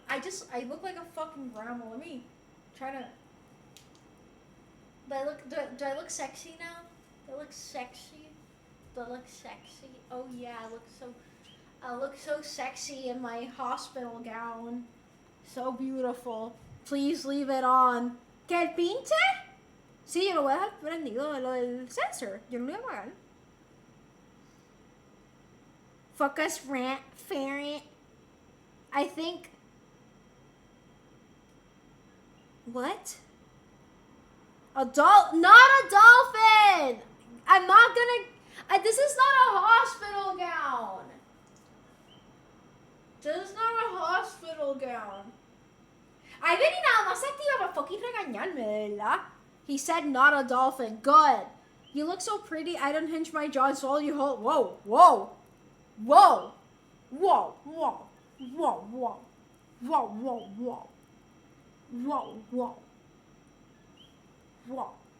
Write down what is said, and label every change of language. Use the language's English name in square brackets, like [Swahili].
[English] I look like a fucking grandma. Let me try to. Do I look sexy now? Do I look sexy? Do I look sexy? Oh yeah, I look so sexy in my hospital gown. So beautiful. Please leave it on. [Spanish] ¿Qué pinche? Sí, yo lo voy a dejar prendido, lo del sensor. Yo no lo voy a apagar. [English] Focus rant, ferret. I think. What? Not a dolphin! I'm not gonna. This is not a hospital gown. This is not a hospital gown. [Spanish] Ay, vení nada más activa para fucking regañarme, ¿verdad? [English] He said not a dolphin. Good. You look so pretty. I don't hinge my jaw and swallow you whole. Whoa, whoa, whoa, whoa, whoa, whoa, whoa, whoa, whoa, whoa, whoa, whoa, whoa.